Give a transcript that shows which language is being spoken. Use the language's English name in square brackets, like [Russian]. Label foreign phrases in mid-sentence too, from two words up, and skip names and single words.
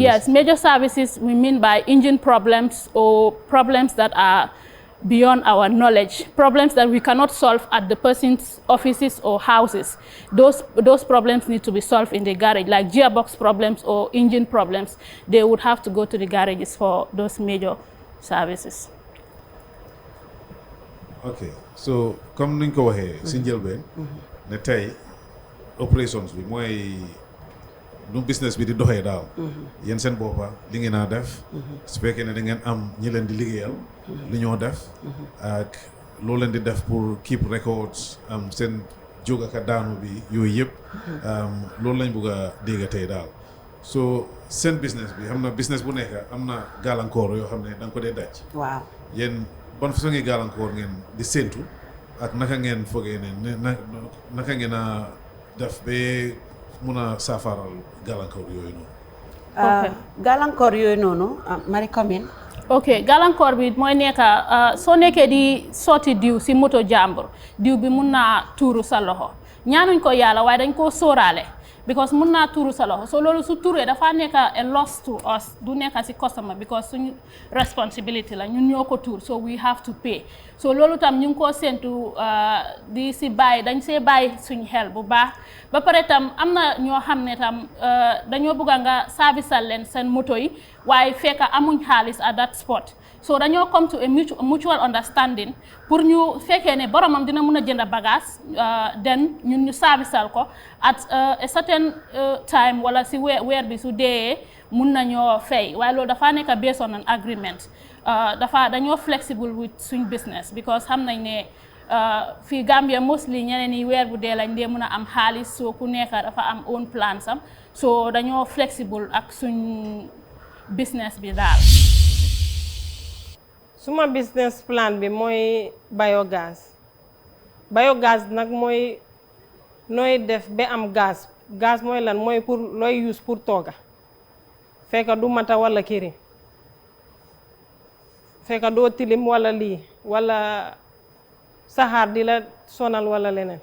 [English] Yes, major services we mean by engine problems or problems that are beyond our knowledge, problems that we cannot solve at the person's offices or houses. Those problems need to be solved in the garage, like gearbox problems or engine problems. They would have to go to the garages for those major services. [Wolof] Okay, so comme niñ ko waxee si njëlbeen ne tey operations bi mooy nu business bi di doxee daal yéen seen boppa li ngeen a def su fekkee ne da ngeen am ñi leen di liggéeyal li ñoo def ak loo leen di def pour [English] keep records [Wolof] seen jóg ak daanu bi yooyu yëpp loolu lañ bëgg a dégg tey daal. So seen business bi xam na business bu nekk am na gàllankoor yoo xam ne da nga ko dee daj. Waaw yéen ban façon ngi gàllankoor ngeen di séntu ak naka ngeen fogee ne naka ngeen a def ba mun a saafaral gàllankoor yooyu noonu. gàllankoor yooyu noonu Marie Commune. ok gàllankoor bi mooy nekk soo nekkee di sotti diw si moto jàmbur diw bi mun naa tuuru sa loxo ñaanuñ ko yàlla waaye dañ koo sóoraale because mun naa tuuru sa loxo so loolu su tuuree dafa nekk [English] a loss to us [Wolof] du nekk si customer because suñu responsibility la ñun ñoo ko tuur so [English] we have to pay [Wolof] so loolu tam ñu ngi koo séntu di si bàyyi dañ see bàyyi suñu xel bu baax ba pare tam am na ñoo xam ne tam dañoo bëgg nga serviceal leen seen moto yi waaye fekk amuñ xaalis [English] at that spot [Wolof] so dañoo [English] come to a mutual understanding [Wolof] pour ñu fekkee ne boromam dina mun a jënd bagage then ñun ñu serviceal ko [English] at a certain time [Wolof] wala si weer bi su dee mun nañoo fay waaye loolu dafa nekk [English] based on an agreement [Wolof] dañoo [English] flexible with [Wolof] suñ business because xam nañ ne fii Gambia mostly ñeneen ñi weer bu dee lañ dee mun a am xaalis soo ku nekk dafa am [English] own plan [Wolof] sam so dañoo flexible ak suñ business bi daal. suma business plan bi mooy biogas nag mooy nooy def ba am gaz mooy lan mooy pour looy use pour tooga fekk du mata wala kiri fekk doo tilim wala lii wala saxaar di la sonal wala leneen.